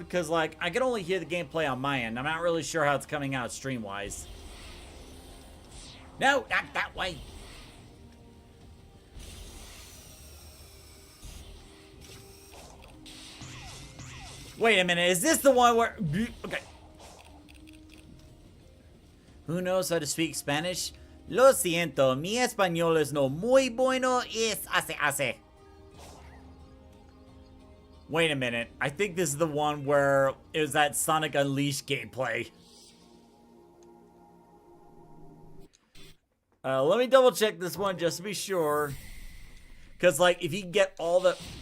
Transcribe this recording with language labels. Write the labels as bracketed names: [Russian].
[English] Because like I can only hear the gameplay on my end. I'm not really sure how it's coming out stream wise. No, not that way. Wait a minute, is this the one where... Okay. Who knows how to speak Spanish? [Spanish] Lo siento, mi español es no muy bueno es hace. [English] Wait a minute, I think this is the one where it was that Sonic Unleashed gameplay. Let me double check this one just to be sure. Because like, if you get all the...